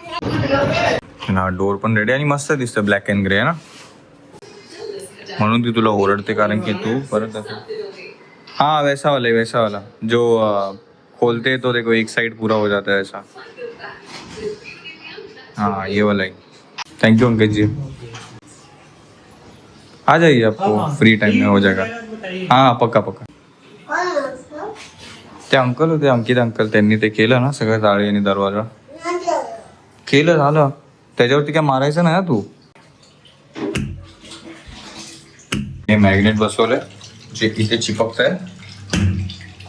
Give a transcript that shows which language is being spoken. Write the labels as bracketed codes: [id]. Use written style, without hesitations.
[mr] ना डोर पण रेडी आणि मस्त दिसतं, ब्लॅक अँड ग्रे ना. म्हणून ती तुला ओरडते कारण की तू परत असं. [hi] हाँ वैसा वाला जो खोलते तो देखो एक साइड पूरा हो जाता है ऐसा. हाँ ये वाला ही. थैंक यू अंकित जी. आ जाइए, आपको फ्री टाइम में हो जाएगा. हाँ पक्का पक्का. [mr] ते अंकल होते, अंकित अंकल, त्यांनी ते केलं ना सगळं, जाळी आणि दरवाजा केलं, झालं. त्याच्यावरती काय मारायचं नाही ना तू. हे मॅग्नेट बसवलंय जे इथे चिपकत आहे.